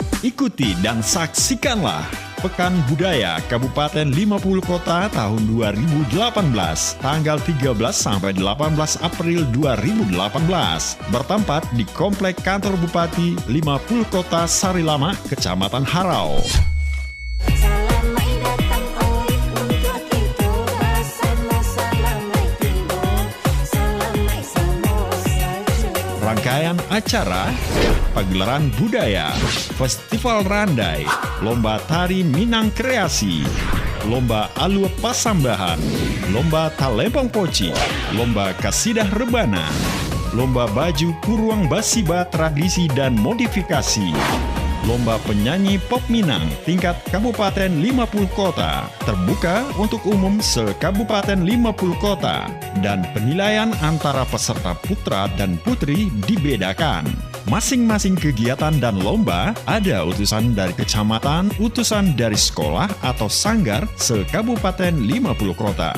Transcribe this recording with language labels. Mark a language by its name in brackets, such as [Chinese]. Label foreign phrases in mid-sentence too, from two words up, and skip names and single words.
[Indonesian] Ikuti dan saksikanlah Pekan Budaya Kabupaten 50 Kota tahun 2018, tanggal 13 sampai 18 April 2018, bertempat di Komplek Kantor Bupati 50 Kota Sarilama, Kecamatan Harau. Rangkaian acara, pagelaran budaya, festival randai, lomba tari Minang Kreasi, lomba alua pasambahan, lomba talempong poci, lomba kasidah rebana, lomba baju kuruang basiba tradisi dan modifikasi, lomba penyanyi pop Minang tingkat Kabupaten 50 Kota, terbuka untuk umum se-Kabupaten 50 Kota, dan penilaian antara peserta putra dan putri dibedakan. Masing-masing kegiatan dan lomba ada utusan dari kecamatan, utusan dari sekolah atau sanggar se-Kabupaten 50 Kota.